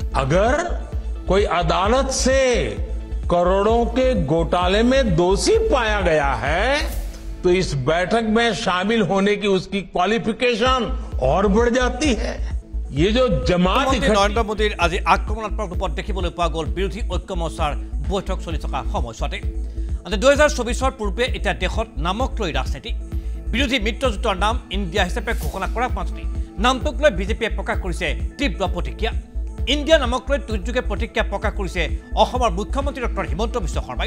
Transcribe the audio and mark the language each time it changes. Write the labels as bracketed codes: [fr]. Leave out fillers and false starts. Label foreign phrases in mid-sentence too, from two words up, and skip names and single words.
[hi] अगर कोई अदालत से करोड़ों के घोटाले में दोषी पाया गया है तो इस बैठक में शामिल होने की उसकी क्वालिफिकेशन और बढ़ जाती है। ये जो जमात [as] নৰেন্দ্ৰ মোদীৰ আজি আক্ৰমণাত্মক ৰূপত देखिবলৈ পোৱা গ'ল বিৰোধী ঐক্য মৰ্চাৰ বৈঠক চলি থকা সময়ছোৱাতে। 2024 পূৰ্বে এতিয়া দেশত নামক লৈ ৰাজনীতি বিৰোধী মিত্ৰজোঁটৰ নাম ইণ্ডিয়া হিচাপে ঘোষণা কৰাৰ পাছতে নামটোক লৈ বিজেপিয়ে প্ৰকাশ কৰিছে তীব্ৰ প্ৰতিক্ৰিয়া। ইণ্ডিয়া নামক লৈ টুইটযোগে প্ৰতিক্ৰিয়া প্ৰকাশ কৰিছে অসমৰ মুখ্যমন্ত্ৰী ডক্টৰ হিমন্ত বিশ্ব শৰ্মাই।